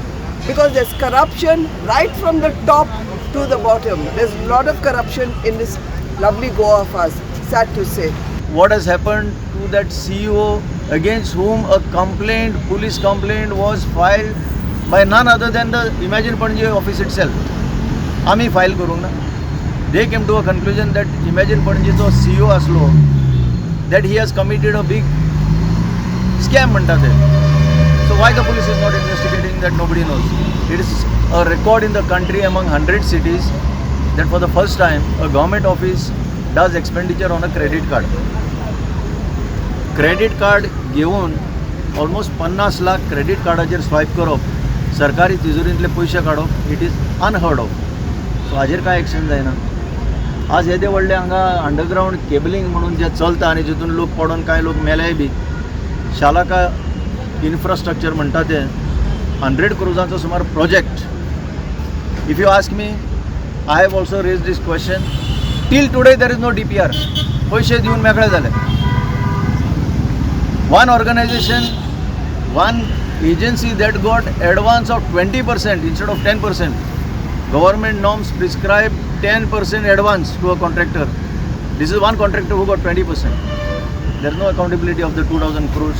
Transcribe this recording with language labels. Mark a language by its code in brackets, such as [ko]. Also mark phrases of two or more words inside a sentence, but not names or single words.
[en] Because there's corruption right from the top to the bottom. There's a lot of corruption in this lovely Goa of us, sad to say. What has happened to that CEO against whom a complaint, police complaint was filed by none other than the Imagine Panaji office itself. [kok] आम्ही फाईल करूंक ना. [en] They came to a conclusion that [kok] Imagine Panajiचो CEO असलो, [en] that he has committed a big scam [kok] म्हणतात ते. [en] So why the police is not investigating, that nobody knows. It is a record in the country among 100 cities that for the first time a government office does expenditure on a credit card. Credit card [kok] घेऊन almost 50 लाख credit कार्डाचेर swipe करप, सरकारी तिजोरींतले पयशे काडप, [en] it is unheard of. [kok] So हाजेर काय एक्शन जायना. आज येदे व्हडले हांगा [en] underground cabling [kok] म्हणून जे चलता आनी जितून लोक पडून कांय लोक मेल्याय बी, शालाका इन्फ्रास्ट्रक्चर म्हणटा ते 100 crores सुमार प्रोजेक्ट. [en] If you ask me, I have also raised this question. Till today there is no DPR. [kok] पैसे दिवन मेकळे झाले. [en] One organization, one agency that got advance of 20% instead of 10%. Government norms prescribe 10% advance to a contractor. This is one contractor who got 20%. There is no accountability of the 2,000 crores.